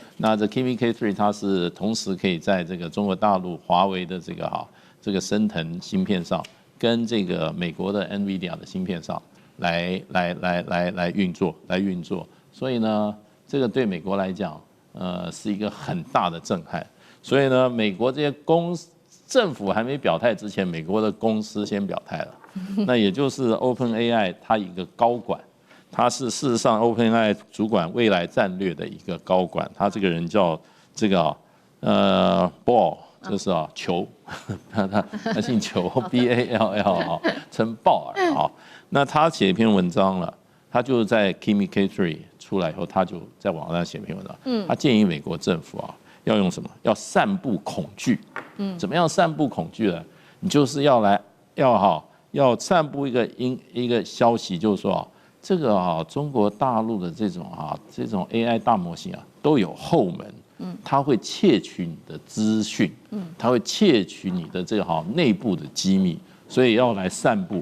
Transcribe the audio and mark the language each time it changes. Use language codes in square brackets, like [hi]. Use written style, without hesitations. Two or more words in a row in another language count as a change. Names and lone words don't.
[zh] 那這 Kimi K3 它是同時可以在這個中國大陸華為的這個昇騰芯片上，跟這個美國的 NVIDIA 的芯片上來運作。所以呢，這個對美國來講，是一個很大的震撼。所以呢，美國這些政府還沒表態之前，美國的公司先表態了。那也就是 OpenAI 它一個高管，他是事實上 OpenAI 主管未來戰略的一個高管，他這個人叫這個Ball， 就是裘，他姓裘 BALL 稱鮑爾啊。那他寫一篇文章了，他就是在 Kimi K3 出來以後，他就在網上寫一篇文章，他建議美國政府要用什麼？要散布恐懼。怎麼樣散布恐懼呢？你就是要散布一個消息，就是說這個中國大陸的這種 AI 大模型都有後門，它會竊取你的資訊，它會竊取你的這個內部的機密，所以要來散布。